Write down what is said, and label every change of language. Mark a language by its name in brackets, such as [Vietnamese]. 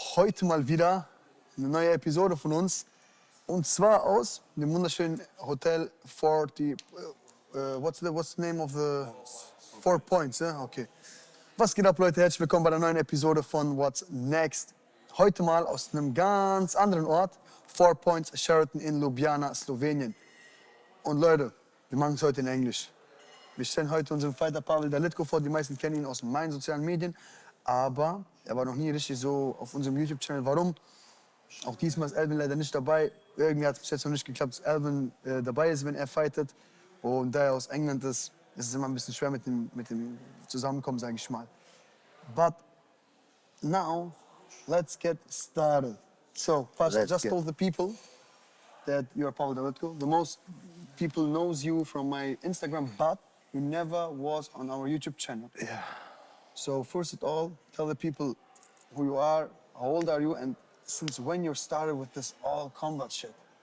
[German] Heute mal wieder eine neue Episode von uns. Und zwar aus dem wunderschönen Hotel 40. [English] What's the name of the 4 Points? [German] Okay. Was geht ab, Leute? Herzlich willkommen bei der neuen Episode von What's Next. Heute mal aus einem ganz anderen Ort. 4 Points Sheraton in Ljubljana, Slowenien. Und Leute, wir machen es heute in Englisch. Wir stellen heute unseren Fighter Pavel Dalidko vor. Die meisten kennen ihn aus meinen sozialen Medien. Aber er war noch nie richtig so auf unserem YouTube-Channel. Warum? Auch diesmal ist Alvin leider nicht dabei. Irgendwie hat es bis jetzt noch nicht geklappt, dass Alvin dabei ist, wenn er fightet. Und da er aus England ist, ist es immer ein bisschen schwer mit dem Zusammenkommen, sage ich mal. [English] But now, let's get started. So, Pasha just told the people that you are Pavel Dalidko. The most people knows you from my Instagram, but you never was on our YouTube channel. Yeah. So first of all, tell the people who you are, how old are you, and since when you started with this all combat shit.